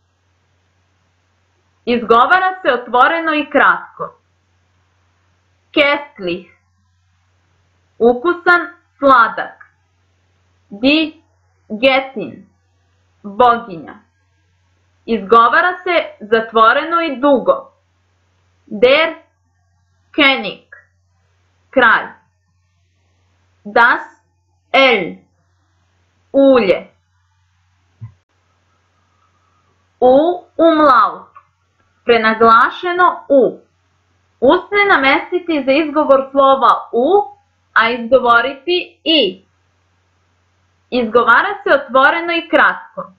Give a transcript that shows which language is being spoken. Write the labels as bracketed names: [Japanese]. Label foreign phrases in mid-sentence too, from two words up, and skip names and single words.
[Serbian] Izgovara se otvoreno i kratko. Köstlich, ukusan, sladak. [German] Die Göttin, [Serbian] boginja. Izgovara se zatvoreno i dugo. [German] Der König, kralj. Das Öl, [Serbian] ulje. Umlaut, prenaglašeno U. Usne namestiti za izgovor slova U, a izgovoriti I. Izgovara se otvoreno i kratko.